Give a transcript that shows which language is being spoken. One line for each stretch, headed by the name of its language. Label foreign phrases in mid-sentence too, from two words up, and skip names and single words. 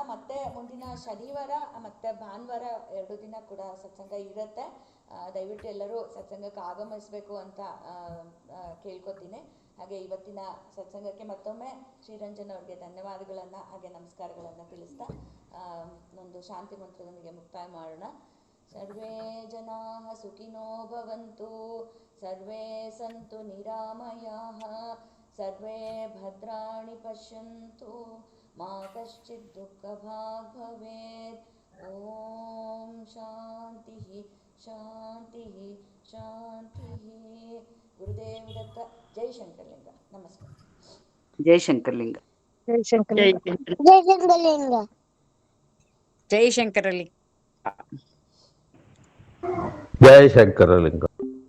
Kannada: ಮತ್ತೆ ಮುಂದಿನ ಶನಿವಾರ ಮತ್ತೆ ಭಾನುವಾರ 2 ದಿನ ಕೂಡ ಸತ್ಸಂಗ ಇರುತ್ತೆ. ದಯವಿಟ್ಟು ಎಲ್ಲರೂ ಸತ್ಸಂಗಕ್ಕೆ ಆಗಮಿಸಬೇಕು ಅಂತ ಕೇಳ್ಕೊತೀನಿ. ಹಾಗೆ ಇವತ್ತಿನ ಸತ್ಸಂಗಕ್ಕೆ ಮತ್ತೊಮ್ಮೆ ಶ್ರೀರಂಜನ್ ಅವ್ರಿಗೆ ಧನ್ಯವಾದಗಳನ್ನು ಹಾಗೆ ನಮಸ್ಕಾರಗಳನ್ನು ತಿಳಿಸ್ತಾ ಒಂದು ಶಾಂತಿ ಮಂತ್ರದೊಂದಿಗೆ ಮುಕ್ತಾಯ ಮಾಡೋಣ.
Sanskrit: ಸರ್ವೇ ಜನಾಃ ಸುಖಿನೋ ಭವಂತು, ಸರ್ವೇ ಸಂತು ನಿರಾಮಯಾಃ, ಸರ್ವೇ ಭದ್ರಾಣಿ ಪಶ್ಯಂತು, ಮಾ ಕಶ್ಚಿತ್ ದುಃಖಭಾಗ್ ಭವೇತ್. ಓಂ ಶಾಂತಿ ಶಾಂತಿ ಶಾಂತಿ.
Kannada: ಗುರುದೇವ್ ದತ್ತ. ಜೈ ಶಂಕರಲಿಂಗ. ನಮಸ್ಕಾರ. ಜೈ ಶಂಕರಲಿಂಗ. ಜೈ ಶಂಕರಲಿಂಗ. ಜೈ ಶಂಕರಲಿಂಗ. ಜೈ ಶಂಕರಲಿಂಗ. ಜೈ ಶಂಕರಲಿಂಗ.